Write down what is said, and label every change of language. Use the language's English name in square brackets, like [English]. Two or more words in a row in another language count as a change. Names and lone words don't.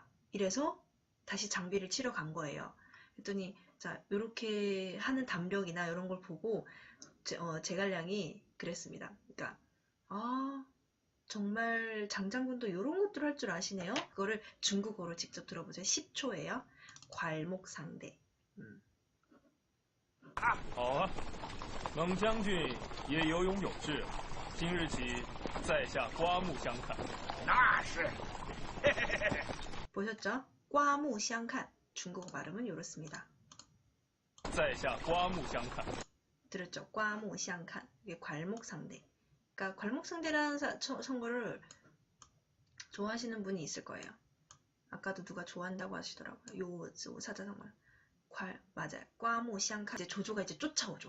[Korean] 이래서 다시 장비를 치러 간 거예요. 그랬더니 자, 이렇게 하는 담력이나 이런 걸 보고 제갈량이 그랬습니다. 그러니까 정말 장장군도 이런 것들 할 줄 아시네요. 그거를 중국어로 직접 들어보세요. 10초예요. 괄목상대. [Chinese] 好啊，冷将军也有勇有志，今日起在下刮目相看。那是， [Korean] 보셨죠? 꽈무샹칸. 중국어 발음은 이렇습니다. [Chinese] 在下刮目相看。 [Korean] 들었죠? 꽈무샹칸. 이게 괄목상대. 그러니까 괄목상대라는 선거를 좋아하시는 분이 있을 거예요. 아까도 누가 좋아한다고 하시더라고요. 요 사자성어를. 맞아요. 꽈무샹칸. 이제 조조가 이제 쫓아오죠.